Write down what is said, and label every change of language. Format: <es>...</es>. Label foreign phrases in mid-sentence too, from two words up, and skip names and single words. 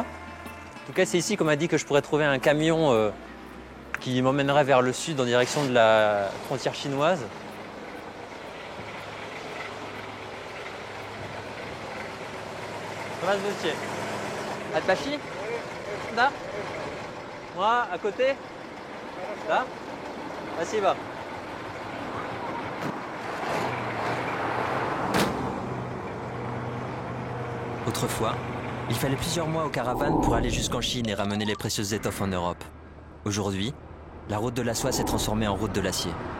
<fr>En tout cas, c'est ici qu'on m'a dit que je pourrais trouver un camion qui m'emmènerait vers le sud en direction de la frontière chinoise.</fr> <ru>Здравствуйте. Отпаши? Да?</ru> <fr>Moi, à côté?</fr> <ru>Да? Спасибо.</ru> <fr>Autrefois, il fallait plusieurs mois aux caravanes pour aller jusqu'en Chine et ramener les précieuses étoffes en Europe. Aujourd'hui, la route de la soie s'est transformée en route de l'acier.</fr>